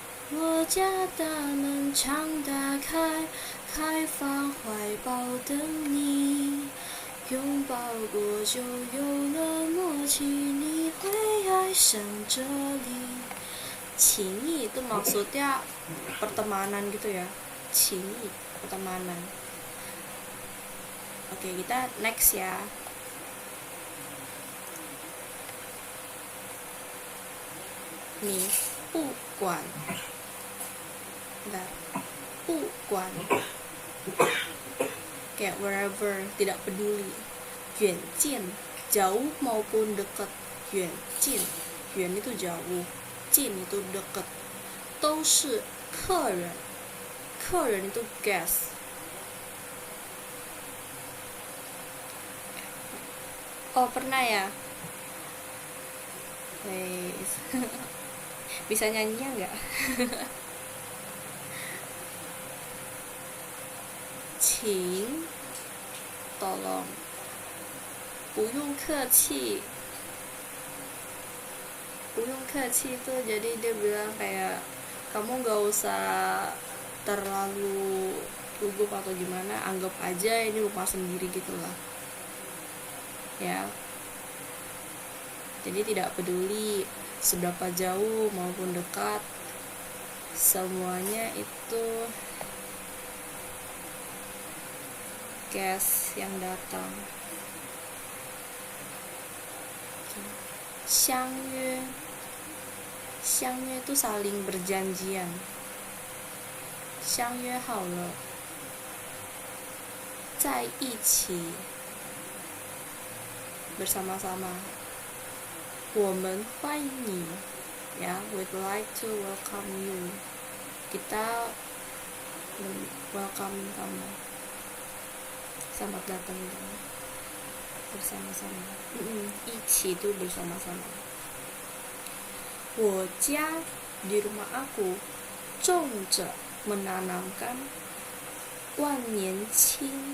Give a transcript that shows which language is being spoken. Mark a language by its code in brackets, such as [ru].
[zh] 我家大门常打开，开放怀抱等你。拥抱过就有了默契，你会爱上这里。情谊 [id] itu maksudnya pertemanan gitu ya. [zh] 情谊, [id] pertemanan. Oke, kita next ya. Nih, [zh] 不管 [id] Bentar. [zh] 不管 [id] kayak wherever, tidak peduli. [zh] 远近 [id] jauh maupun dekat. [zh] 远近 [id] 远 itu jauh, 近 itu dekat. [zh] 都是客人 客人 [id] itu [en] guest. [id] Oh, pernah ya? Wes. Bisa nyanyinya nggak? [zh] 请 [id] tolong, [zh] 不用客气. 不用客气 [id] tuh jadi dia bilang kayak kamu gak usah terlalu gugup atau gimana, anggap aja ini rumah sendiri gitulah ya. Jadi tidak peduli seberapa jauh maupun dekat, semuanya itu guest yang datang. [zh] 相约 相约 [id] itu saling berjanjian. [zh] 相约好了在一起 [id] bersama-sama. [zh] 我们欢迎你 [en] ya, we'd like to welcome you. [id] Kita welcome kamu, selamat datang bersama-sama. [zh] 一起 [id] itu bersama-sama. [zh] 我家 [id] di rumah aku [zh] 种着 [id] menanamkan [zh] 万年青.